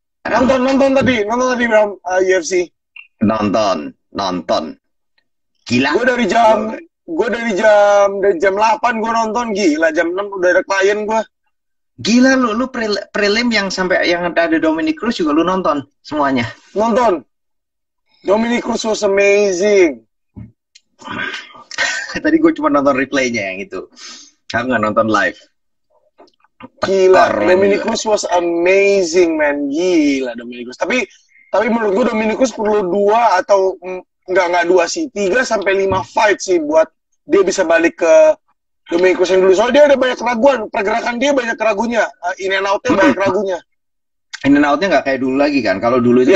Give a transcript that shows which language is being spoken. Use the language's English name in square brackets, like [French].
[Indonesian] Nonton tadi Bram, UFC. Nonton. Gila. Gue dari jam 8 gue nonton, gila. Jam 6 udah ada klien gue. Gila lu prelim yang sampai yang ada Dominic Cruz juga lu nonton semuanya. Nonton. [English] Dominic Cruz was amazing. [Indonesian] Tadi gue cuma nonton replaynya yang itu. Aku nggak nonton live. Gila, [English] Dominic Cruz was amazing, man. [Indonesian] Gila Dominic Cruz. Tapi menurut gue Dominic Cruz perlu 2 atau enggak 2 sih, 3 sampai 5 fight sih buat dia bisa balik ke Dominic Cruz yang dulu. Soalnya dia ada banyak keraguan, pergerakan dia banyak keragunya, in and out-nya banyak keragunya. In and out-nya nggak kayak dulu lagi kan? Kalau dulu itu